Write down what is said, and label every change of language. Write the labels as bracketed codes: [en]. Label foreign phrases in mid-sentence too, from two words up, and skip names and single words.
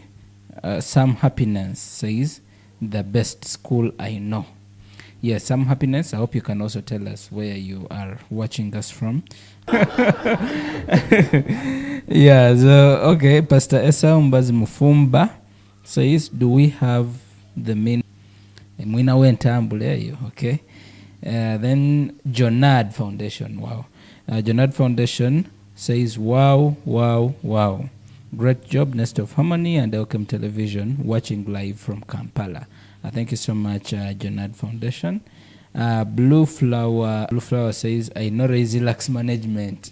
[en] Some Happiness says, the best school I know. Yes, Some Happiness. I hope you can also tell us where you are watching us from. Yeah, so, okay. Pastor Esa Umbazi Mufumba says, do we have the main? Mwina wentambule, okay. Then Jonad Foundation, wow. Jonad Foundation says, wow. Great job, Nest of Harmony and Elkem Television, watching live from Kampala. Thank you so much, Jonad Foundation. Blue Flower says, I know Raisilax management.